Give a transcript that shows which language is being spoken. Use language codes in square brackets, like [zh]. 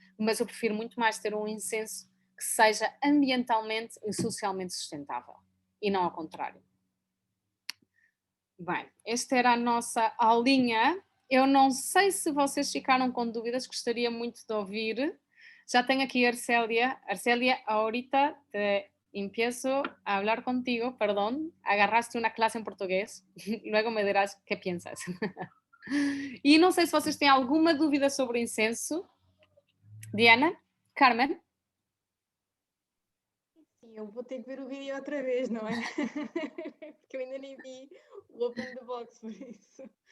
[pt] Mas eu prefiro muito mais ter um incenso que seja ambientalmente e socialmente sustentável, e não ao contrário. Bem, esta era a nossa aulinha. Eu não sei se vocês ficaram com dúvidas, gostaria muito de ouvir. Já tenho aqui a Arcelia. [es] Arcelia, ahorita te empiezo a hablar contigo, perdón, agarraste una clase en portugués, luego me dirás qué piensas. [pt] E não sei se vocês têm alguma dúvida sobre o incenso. Diana? Carmen? Sim, eu vou ter que ver o vídeo outra vez, não é? Porque eu ainda nem vi o Open the Box, por isso.